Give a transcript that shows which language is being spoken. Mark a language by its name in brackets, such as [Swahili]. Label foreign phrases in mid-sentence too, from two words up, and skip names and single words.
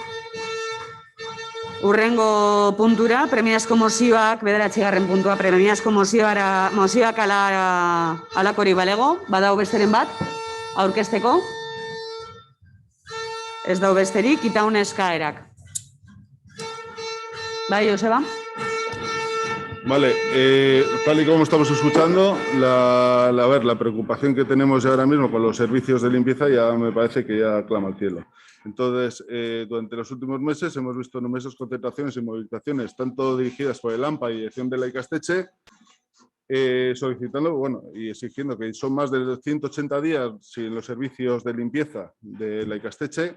[Basque] Hurrengo puntura, premiazko mozioak, 9. puntua, premiazko mozioak alakori balego, badau besteren bat, aurkezteko. Ez dau besterik, itaun eskaerak. Bai, Joseba? [Spanish] Vale, tal y como estamos escuchando, la preocupación que tenemos ahora mismo con los servicios de limpieza ya me parece que ya clama al cielo. Entonces, durante los últimos meses hemos visto numerosas concentraciones y movilizaciones, tanto dirigidas por el AMPA y dirección de la Ikastetxe, solicitando y exigiendo que son más de 180 días sin los servicios de limpieza de la Ikastetxe.